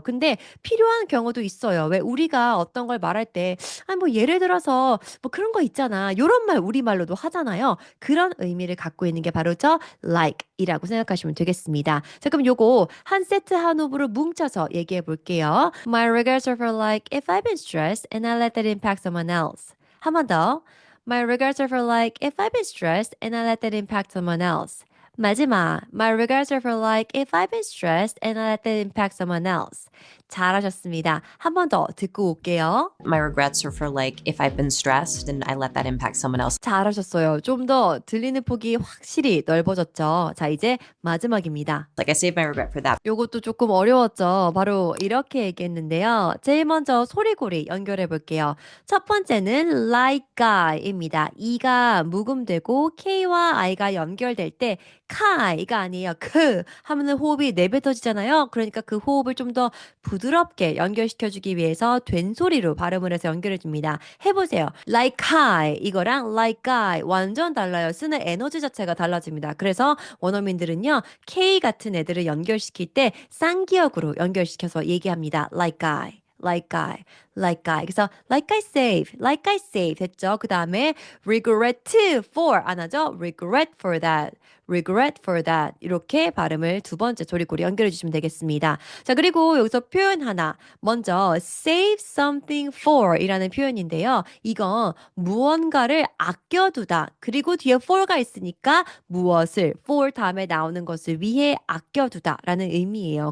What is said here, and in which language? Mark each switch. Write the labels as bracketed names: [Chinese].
[Korean] 근데 필요한 경우도 있어요. 왜 우리가 어떤 걸 말할 때, 뭐 예를 들어서 뭐 그런 거 있잖아. 요런 말 우리말로도 하잖아요. 그런 의미를 갖고 있는 게 바로 저 like이라고 생각하시면 되겠습니다. 자, 그럼 요거 한 세트 한 호흡으로 뭉쳐서 얘기해 볼게요. [English] My regrets are for like if I've been stressed and I let that impact someone else. [Korean] 한 번 더. [English] My regrets are for like if I've been stressed and I let that impact someone else. [Korean] 마지막. [English] My regrets are for like if I've been stressed and I let that impact someone else. [Korean] 잘하셨습니다. 한 번 더 듣고 올게요. [English] My regrets are for like if I've been stressed and I let that impact someone else. [Korean] 잘하셨어요. 좀 더 들리는 폭이 확실히 넓어졌죠. 자, 이제 마지막입니다. [English] Like I save my regret for that. [Korean] 요것도 조금 어려웠죠. 바로 이렇게 얘기했는데요. 제일 먼저 소리고리 연결해 볼게요. 첫 번째는 like guy입니다. E가 묵음되고 K와 I가 연결될 때 카이가 아니에요. 크 하면은 호흡이 내뱉어지잖아요. 그러니까 그 호흡을 좀 더 부드럽게 연결시켜 주기 위해서 된소리로 발음을 해서 연결해 줍니다. 해 보세요. [English] like hi [Korean] 이거랑 [English] like guy [Korean] 완전 달라요. 쓰는 에너지 자체가 달라집니다. 그래서 원어민들은요. K 같은 애들을 연결시킬 때 쌍기역으로 연결시켜서 얘기합니다. [English] like guy. like guy, like guy. [Korean] 그래서 [English] like I save [Korean] 됐죠? 그 다음에 [English] regret for [Korean] 안 하죠? [English] regret for that. regret for that. [Korean] 이렇게 발음을 두 번째 조리고리 연결해 주시면 되겠습니다. 자, 그리고 여기서 표현 하나. 먼저 save something for 이라는 표현인데요. 이건 무언가를 아껴두다. 그리고 뒤에 for가 있으니까 무엇을 for 다음에 나오는 것을 위해 아껴두다 라는 의미예요.